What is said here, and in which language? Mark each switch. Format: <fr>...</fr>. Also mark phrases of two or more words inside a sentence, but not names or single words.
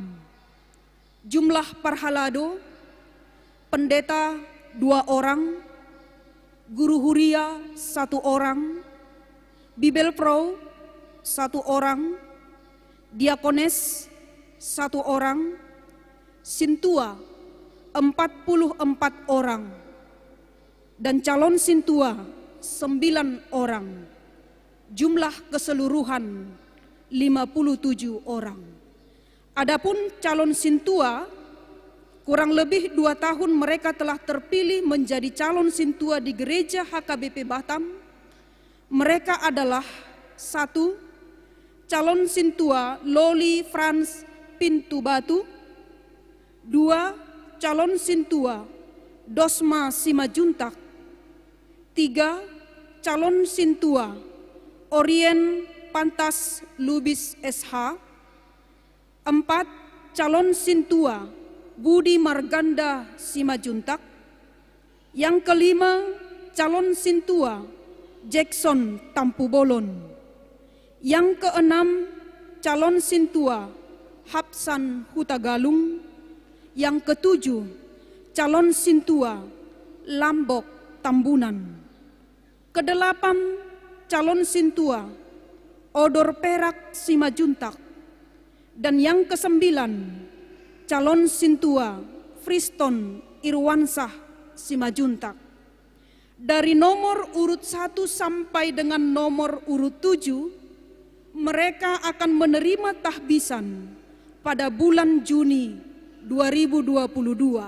<id>Jumlah Parhalado, pendeta 2 orang, guru huria 1 orang, Bibel Pro 1 orang, diakones 1 orang, sintua 44 orang, dan calon sintua 9 orang. Jumlah keseluruhan 57 orang. Adapun calon sintua, kurang lebih 2 tahun mereka telah terpilih menjadi calon sintua di gereja HKBP Batam. Mereka adalah 1. Calon sintua Loli Franz Pintu Batu. 2. Calon sintua Dosma Simajuntak. 3. Calon Sintua Orien Pantas Lubis SH. 4. Calon Sintua Budi Marganda Simajuntak. Yang kelima, calon Sintua Jackson Tampubolon. Yang keenam, calon Sintua Hapsan Hutagalung. Yang ketujuh, calon Sintua Lambok Tambunan. Kedelapan, calon Sintua Odor Perak Simajuntak. Dan yang kesembilan, calon Sintua Friston Irwansah Simajuntak. Dari nomor urut 1 sampai dengan nomor urut 7, mereka akan menerima tahbisan pada bulan Juni 2022.</id>